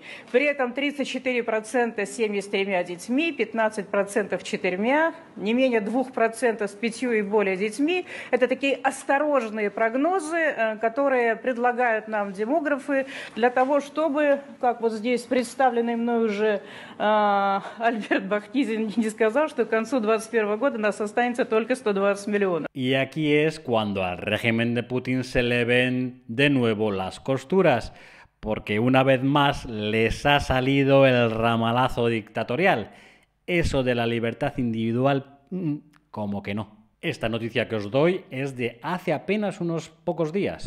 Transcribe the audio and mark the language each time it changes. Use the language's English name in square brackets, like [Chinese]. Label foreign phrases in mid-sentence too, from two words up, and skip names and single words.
[Russian] При этом 34% семьи с 3 детьми, 15% 4, не менее 2% с 5 и более детьми. Это такие осторожные прогнозы, которые предлагают нам демографы для того, чтобы, как вот здесь представленный мной уже Альберт Бахтизин не сказал, что к концу 2021 года нас останется только 120 миллионов. [Spanish] Y aquí es cuando al régimen de Putin se le ven de nuevo las costuras, porque una vez más les ha salido el ramalazo dictatorial. Eso de la libertad individual, como que no. Esta noticia que os doy es de hace apenas unos pocos días.